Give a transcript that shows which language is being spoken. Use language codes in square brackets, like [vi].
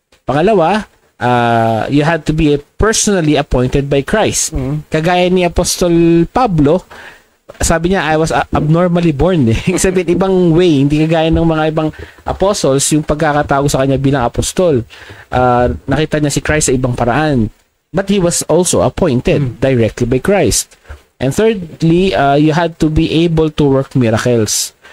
[tl] Pangalawa, [en] you had to be personally appointed by Christ. [tl] Kagaya ni Apostol Pablo, sabi niya, [en] I was abnormally born. [tl] Sabihin, ibang way, hindi kagaya ng mga ibang apostles, yung pagkakatago sa kanya bilang apostol. Nakita niya si Christ sa ibang paraan. [en] But he was also appointed directly by Christ. And thirdly, you had to be able to work miracles.